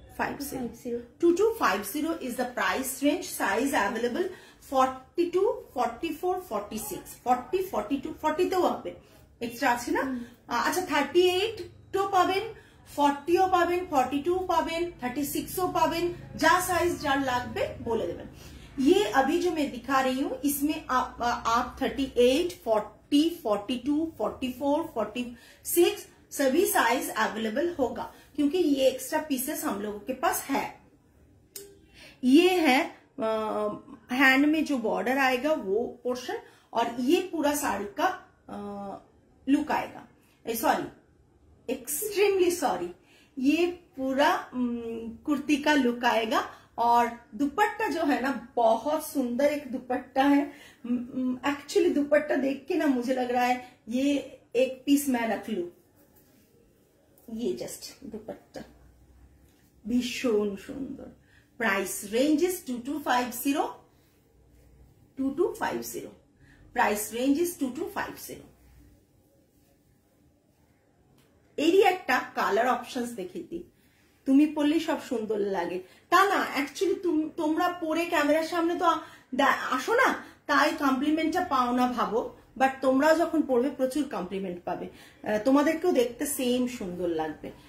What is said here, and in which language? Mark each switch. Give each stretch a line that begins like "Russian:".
English: 2250 is the price range. Size available 42, 44, 46, 40, 42,
Bangla: 40 তেও হবে, extra আছে না? আচ্ছা 38 তো পাবেন, 40ও পাবেন, 42 পাবেন, 36ও পাবেন, যা সাইজ যার লাগবে বলে দেবেন।
Hindi: ये अभी जो मैं दिखा रही हूँ इसमें आप 38, 40, 42, 44, 46 सभी साइज अवेलेबल होगा, क्योंकि ये एक्स्ट्रा पीसेस हम लोगों के पास है। ये है हैंड में जो बॉर्डर आएगा वो पोर्शन, और ये पूरा साड़ी का लुक आएगा। सॉरी, एक्सट्रीमली सॉरी, ये पूरा कुर्ती का लुक आएगा। और दुपट्टा जो है ना बहुत सुंदर एक दुपट्टा है। एक्चुअली दुपट्टा देख के ना मुझे लग रहा है ये एक पीस मैं रख लूं। ये जस्ट दुपट्टा भीषण सुंदर।
English: Price range is 2250, price range is 2250।
Bangla: এরই একটা কালার অপশনস দেখিয়ে দিই, তুমি পরলে সব সুন্দর লাগে তা না, অ্যাকচুয়ালি তোমরা পরে ক্যামেরার সামনে তো আসো না, তাই কমপ্লিমেন্টটা পাও না ভাবো, বাট তোমরাও যখন পরবে প্রচুর কমপ্লিমেন্ট পাবে, তোমাদেরকেও দেখতে সেম সুন্দর লাগবে।